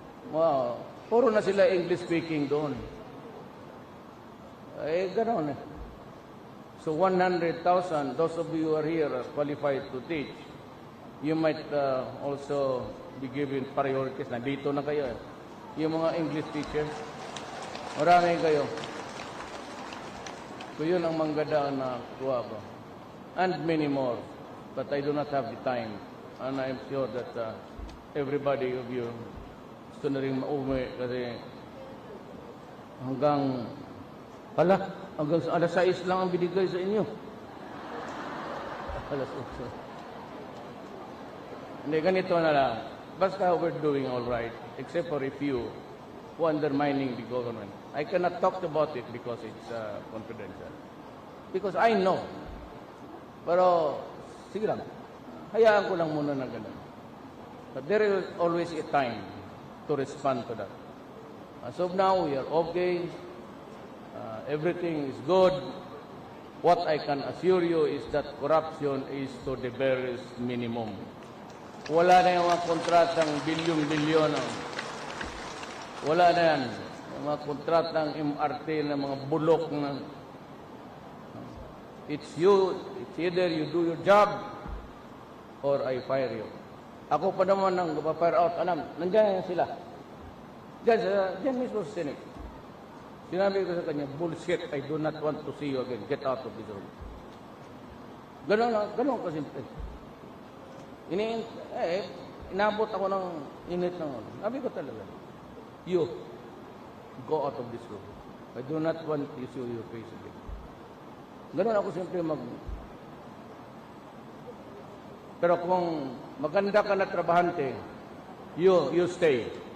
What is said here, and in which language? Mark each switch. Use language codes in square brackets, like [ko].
[tl] Wow, puro na sila English speaking doon. Eh, ganoon eh. [en] So 100,000, those of you who are here are qualified to teach. You might also be given priorities. [tl] Nandito na kayo eh. Yung mga English teachers, marami kayo. So yun ang manggada na kuha ba. [en] And many more. But I do not have the time. And I'm sure that everybody of you [tl] gusto na rin mauwi kasi hanggang alas 6 lang ang binigay sa inyo. Alas 8. Hindi, ganito na lang. [en] Basta we're doing all right, except for a few who undermining the government. I cannot talk about it because it's confidential. Because I know. [tl] Pero, sige lang. Hayaan ko lang muna na ganun. [en] But there is always a time to respond to that. As of now, we are okay. Everything is good. What I can assure you is that corruption is to the barest minimum. [tl] Wala na yung mga kontratang bilyon-bilyon. Wala na yan. Yung mga kontratang MRT na mga bulok na [en] it's either you do your job or I fire you. [tl] Ako pa naman nang fire out. Nandiyan sila. Diyan mismo sa Senate. Sinabi ko sa kanya, [en] bullshit, I do not want to see you again. Get out of this room. [tl] Ganon kasimple. Inabot ako ng init ng ano. Sabi ko talaga, [en] you, go out of this room. I do not want to see your face again. [tl] Ganon ako simple Pero kung maganda ka na trabahante, [en] you stay.